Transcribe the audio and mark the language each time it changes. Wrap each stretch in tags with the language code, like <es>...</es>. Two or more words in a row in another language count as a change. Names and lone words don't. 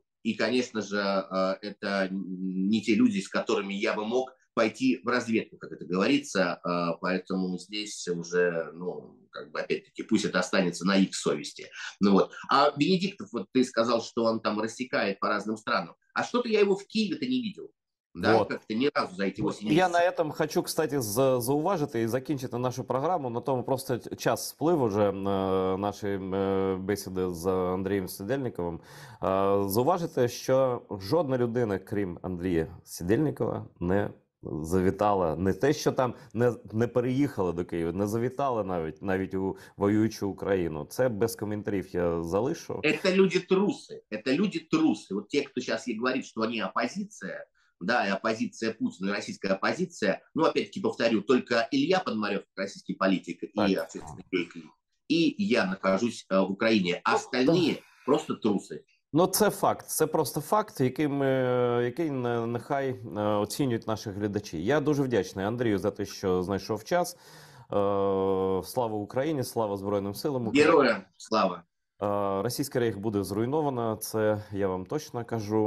<ru>И, конечно же, это не те люди, с которыми я бы мог пойти в разведку, как это говорится. Поэтому здесь уже, ну, как бы, опять-таки, пусть это останется на их совести. Ну, вот. А Венедиктов, вот ты сказал, что он там рассекает по разным странам. А что-то я его в Киеве-то не видел. Да, Вот. как-то</ru> <uk>ні разу</uk> <ru>за эти 8 Я на</ru> <uk>місяців.</uk> <ru>этом хочу, кстати,</ru> <uk>зауважити і закінчити нашу програму. На тому просто час сплив уже нашої бесіди з Андрієм Сидельниковим. Зауважити, що жодна людина, крім Андрія Сидельникова, не завітала. Не те, що там не переїхала до Києва, не завітала навіть у воюючу Україну. Це без коментарів я залишу.</uk> <ru>Это люди трусы. Это люди трусы. Вот те, кто сейчас и говорит, что они оппозиция, да, и оппозиция Путина, и российская оппозиция, ну, опять-таки повторю, только Илья Пономарев, российский политик и общественный деятель, и я нахожусь в Украине. А остальные просто трусы.</ru> <uk>Ну, це факт. Це просто факт, який нехай оцінюють наші глядачі. Я дуже вдячний Андрію за те, що знайшов час. Слава Україні, слава Збройним силам України. Героям слава. Російський рейх буде зруйновано, це я вам точно кажу.</uk>